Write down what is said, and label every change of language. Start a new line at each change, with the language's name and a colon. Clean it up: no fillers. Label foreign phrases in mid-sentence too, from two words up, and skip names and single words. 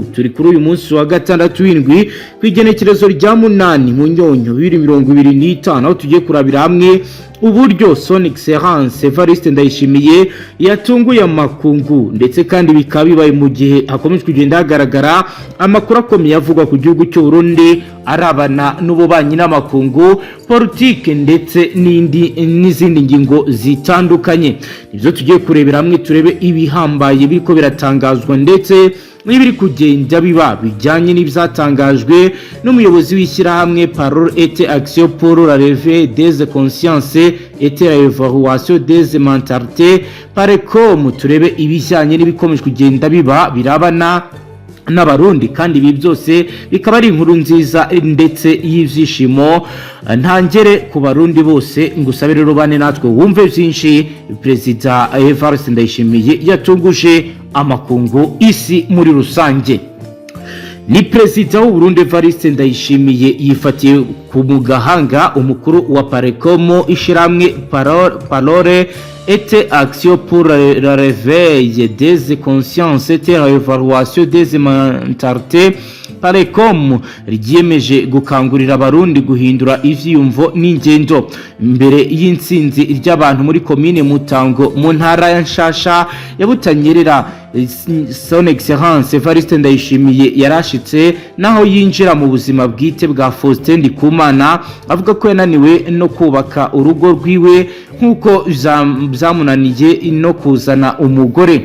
Rundi: Turi kuri uyu munsi wa gatandatu w'indwi kwigenekerezo rya 8 mu nyonyo 2025 aho tugiye kurabira hamwe uburyo
French: Son Excellence
Rundi: Evariste Ndayishimiye yatunguye amakungu ndetse kandi bikaba bibaye mu gihe hakomeje kugenda hagaragara amakuru akomeye avugwa ku gihugu cy'u Burundi arabana n'ububanyi n'amakungu politike ndetse n'izindi ngingo zitandukanye. Nivyo tugiye kurebera hamwe turebe ibihambaye biriko biratangazwa ndetse n'ibiri kugenda biba bijyanye n'ibyatangajwe n'umuyobozi w'ishyirahamwe Parole et Action pour la Réveil des Consciences et la Évaluation des Mentalités Parecom. Turebe ibijyanye n'ibikomeje kugenda biba birabana n'abarundi kandi ibi byose bikaba ari inkuru nziza ndetse y'ivyishimo ntangere ku barundi bose. Ngusabire rubane natwe wumve byinshi Perezida Evariste Ndayishimiye yatunguje amakungu isi muri rusange. Ni Perezida w'u Burundi Evariste Ndayishimiye yifatiye ku mugahanga umukuru wa Parecom ishiramwe Parole et Action pour la Réveil des Consciences et la Évaluation des Mentalités Parecom ryiyemeje gukangurira abarundi guhindura ivyiyumvo n'ingendo mbere y'intsinzi ry'abantu muri komine Mutango mu ntara ya Nshasha ya Butanyerera.
French: Son Excellence
Rundi: Evariste Ndayishimiye yarashitse naho yinjira mu buzima bwite bwa Faustin Ndikumana avuga ko yananiwe no kubaka urugo rwiwe nkuko byamunaniye no kuzana umugore.